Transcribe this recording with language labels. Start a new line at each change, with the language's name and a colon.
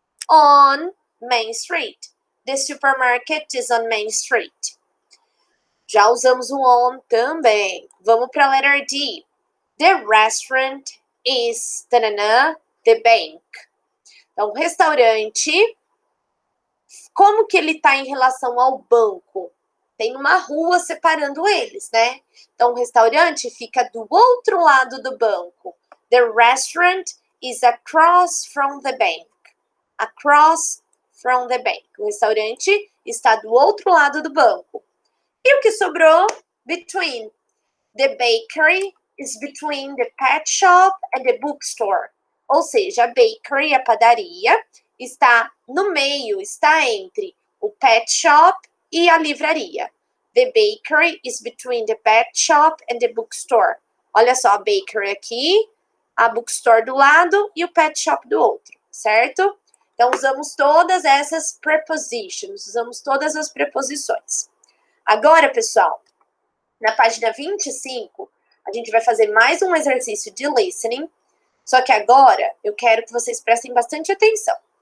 English: On Main Street. The supermarket is on Main Street.
Portuguese: Já usamos o on também. Vamos para a letra D.
English: The restaurant is the bank.
Portuguese: Então, o restaurante, como que ele está em relação ao banco? Tem uma rua separando eles, né? Então, o restaurante fica do outro lado do banco.
English: The restaurant is across from the bank. Across from the bank.
Portuguese: O restaurante está do outro lado do banco. E o que sobrou? Between.
English: The bakery is between the pet shop and the bookstore.
Portuguese: Ou seja, a bakery, a padaria, está no meio, está entre o pet shop e a livraria.
English: The bakery is between the pet shop and the bookstore.
Portuguese: Olha só, a bakery aqui, a bookstore do lado e o pet shop do outro, certo? Então, usamos todas essas prepositions, usamos todas as preposições. Agora, pessoal, na página 25, a gente vai fazer mais um exercício de listening, só que agora eu quero que vocês prestem bastante atenção.